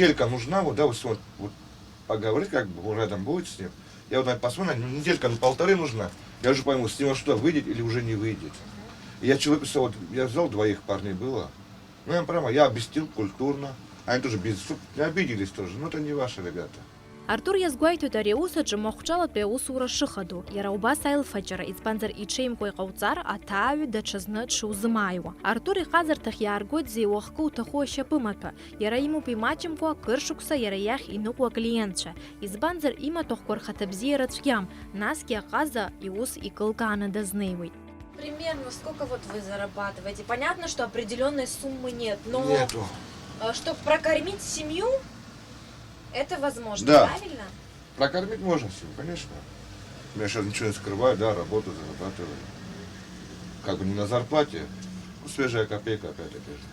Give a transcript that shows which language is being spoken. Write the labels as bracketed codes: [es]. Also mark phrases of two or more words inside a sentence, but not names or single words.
[ru] неделька нужна, вот, да, вот поговорить, как бы, рядом будет с ним. Я вот посмотрю, неделька, полторы нужна. Я уже пойму, с него что, выйдет или уже не выйдет. И я человеку сказал, вот, я взял двоих парней было. Ну, я прямо, я объяснил культурно. Они тоже чтобы не обиделись тоже. Ну, это не ваши ребята. [ab] Артур иазгәеиҭоит ари аус аҿы махәҿалатәи аусура шыхаду. Иара убас аилфаҷара, избанзар иҽеимкәа иҟауҵар, аҭааҩы даҽазны дшузымааиуа. Артур иҟазарҭахь иааргоит зеиуахкы уҭаху ашьапымаҭәа. Иара имоуп имаҷымкәа кыр шықәса иара иахь иныҟәо аклиентцәа. Избанзар имаҭәахәқәа рхаҭабзиара цәгьам, насгьы аҟаза иус икылкааны дазнеиуеит. [ru] Примерно сколько вот вы зарабатываете? Понятно, что определенной суммы нет, но Нету. чтобы прокормить семью, это возможно, Да. правильно? Прокормить можно всем, конечно. Я сейчас ничего не скрываю, да, работаю, зарабатываю. Как бы не на зарплате, ну, свежая копейка опять-таки же.